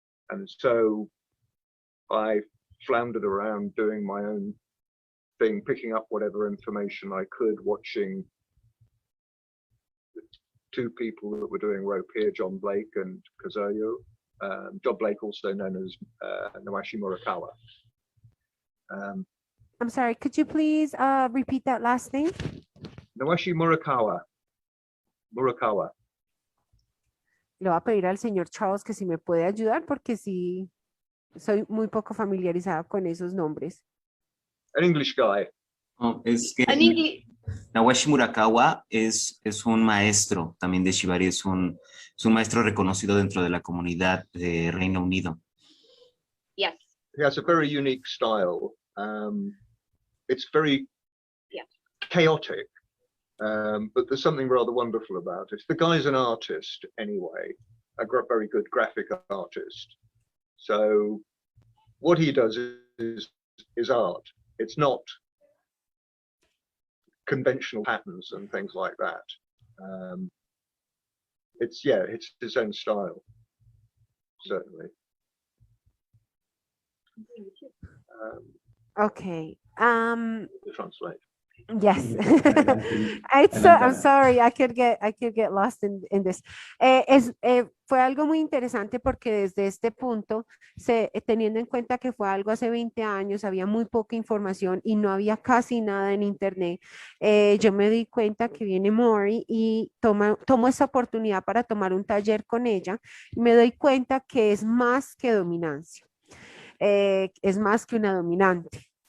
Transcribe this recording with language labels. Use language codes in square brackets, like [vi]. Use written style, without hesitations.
[en] And so I floundered around doing my own thing, picking up whatever information I could, watching two people that were doing rope here, John Blake and Kazuyo. John Blake, also known as Nawashi Murakawa. I'm sorry, could you please repeat that last name? Nawashi Murakawa. Murakawa. [es] Le voy a pedir al señor Charles que si me puede ayudar porque sí soy muy poco familiarizada con esos nombres. [en] An English guy. [es] Oh, es que Nawashi Murakawa es un maestro también de Shibari, es un maestro reconocido dentro de la comunidad de Reino Unido. [en] Yes. He has a very unique style. It's very chaotic, but there's something rather wonderful about it. The guy's an artist anyway, a very good graphic artist. So what he does is art. It's not conventional patterns and things like that. It's his own style, certainly. Okay. To translate. Yes. I'm sorry, I could get lost in this. [es] Fue algo muy interesante porque desde este punto, teniendo en cuenta que fue algo hace 20 años, había muy poca información y no había casi nada en internet, yo me di cuenta que viene Mori y tomo esa oportunidad para tomar un taller con ella y me doy cuenta que es más que dominancia, es más que una dominante.